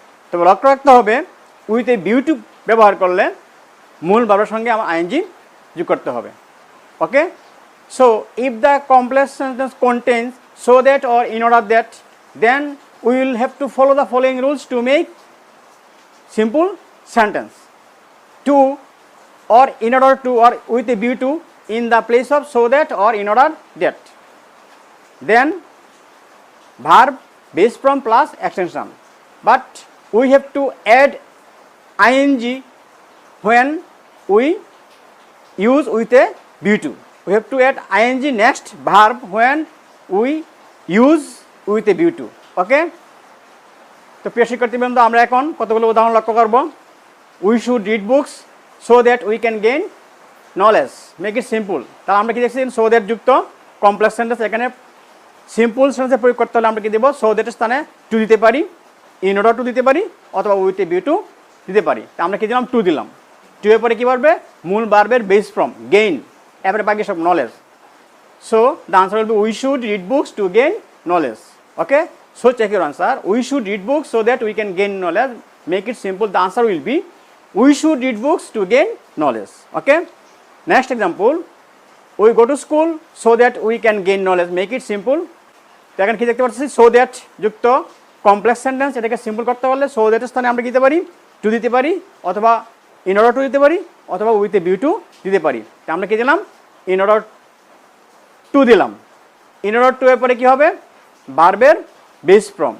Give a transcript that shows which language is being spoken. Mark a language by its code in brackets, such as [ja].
[bn] তবে লক্ষ্য রাখতে হবে উইথ এ ভিউ টু ব্যবহার করলে মূল ভার্বের সঙ্গে আমার আইএনজি যোগ করতে হবে। [en] Okay, so if the complex sentence contains so that or in order that, then we will have to follow the following rules to make simple sentence. to or in order to or with a view to in the place of so that or in order that. Then verb base form plus extension, but we have to add ing when we use with a view to. We have to add ing next verb when we use with a view to. [bn] Okay, তো প্রিয় শিক্ষার্থীবৃন্দ, আমরা এখন কতগুলো উদাহরণ লক্ষ্য করব। [en] We should read books so that we can gain knowledge, make it simple. [bn] তাহলে আমরা কি দেখছি, সো দ্যাট যুক্ত কমপ্লেক্স সেন্টেন্স। এখানে সিম্পল সেন্টেন্সে প্রয়োগ করতে হলে আমরা কি দেব, সো দ্যাটের স্থানে টু দিতে পারি, ইন অর্ডার টু দিতে পারি, অথবা উইথ এ ভিউ টু দিতে পারি। তা আমরা কি দিলাম, টু দিলাম। টু এর পরে কী পারবে, মূল ভার্বের বেস ফ্রম গেইন, এরপরে বাকি সব knowledge. [en] So the answer will be we should read books to gain knowledge. Okay, so check your answer. We should read books so that we can gain knowledge. Make it simple. The answer will be we should read books to gain knowledge. Okay, next example, we go to school so that we can gain knowledge. Make it simple. [bn] তো এখন কি দেখতে পাচ্ছি, so that যুক্ত complex sentence. এটাকে simple করতে পারলে so that এর স্থানে আমরা দিতে পারি টু দিতে পারি, অথবা in order to দিতে পারি, অথবা with a view to দিতে পারি। তো আমরা কি দিলাম, in order to দিলাম। in order to এর পরে কি হবে, ভার্বের বেস ফ্রম।